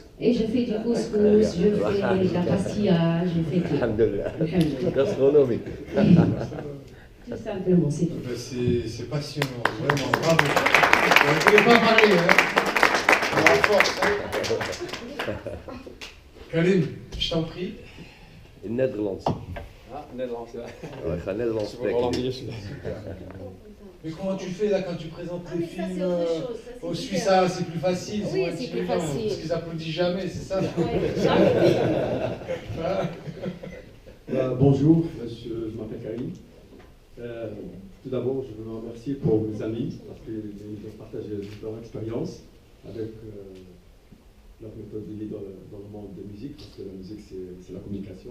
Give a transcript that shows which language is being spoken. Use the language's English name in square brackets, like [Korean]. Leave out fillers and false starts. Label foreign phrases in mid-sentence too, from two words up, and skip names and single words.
[French] Et je fais du couscous, je fais de la pastilla, je fais tout. Alhamdulillah. Alhamdulillah. Gastronomie. Tout simplement, c'est tout. C'est passionnant, vraiment, bravo. Vous ne pouvez pas parler, hein. On a force, hein. Karim, je t'en prie. Nederlands. [Dutch] Ah, Nederlands, ja. We gaan Nederlands spreken. [French] Mais comment tu fais là quand tu présentes les mais ça, films c'est autre chose, ça, c'est aux différent. Suisses, c'est plus facile, Oui, moins c'est plus intimidant, facile. parce qu'ils applaudissent jamais, c'est ça? Bonjour, je m'appelle Karim. Tout d'abord, je veux me remercier pour mes amis, parce qu'ils ont partagé leur expérience avec leur méthode de vie dans le monde de la musique, parce que la musique, c'est la communication.